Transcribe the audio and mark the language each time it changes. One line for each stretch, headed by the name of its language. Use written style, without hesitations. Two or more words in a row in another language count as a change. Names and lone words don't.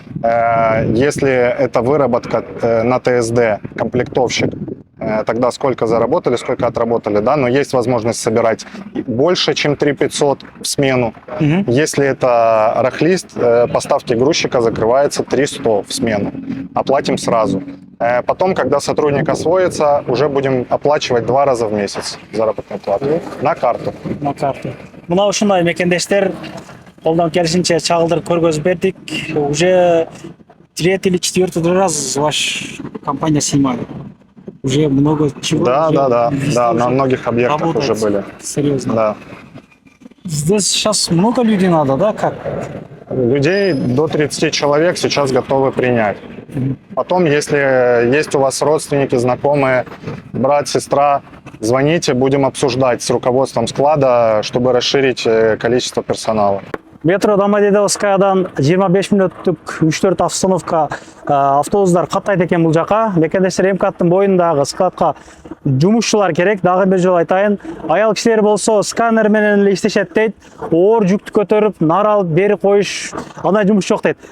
Russian: Если это выработка на ТСД, комплектовщик, тогда сколько заработали, сколько отработали, да, но есть возможность собирать больше, чем 3500 в смену. Если это рахлист, поставки грузчика закрывается 300 в смену, оплатим сразу. Потом, когда сотрудник освоится, уже будем оплачивать 2 раза в месяц заработную плату на карту. На карту.
Kyrgyz: Мына ушундай мекендештер колдон келишинче чагылдырып көргөзүп бердик.
Russian: Уже третий или четвертый раз ваш компания снимает. Уже много чего. Да, уже да, да, везде да, уже на многих объектах работает. уже были. Серьезно. Да. Здесь сейчас много людей надо, да, как? Людей до 30 человек сейчас готовы принять. Потом, если есть у вас родственники, знакомые, брат, сестра, звоните, будем обсуждать с руководством склада, чтобы расширить количество персонала.
Kyrgyz: Метро Домодедовскаядан 25 мүнөттүк 3-4 остановка автобустар каттайт экен бул жака. Мекендештер МКаттын боюндагы складка жумушчулар керек. Дагы бир жолу айтайын. Аял кишилер болсо сканер менен эле иштешет дейт. Оор жүктү көтөрүп, нар алып бери коюш андай жумуш жок дейт.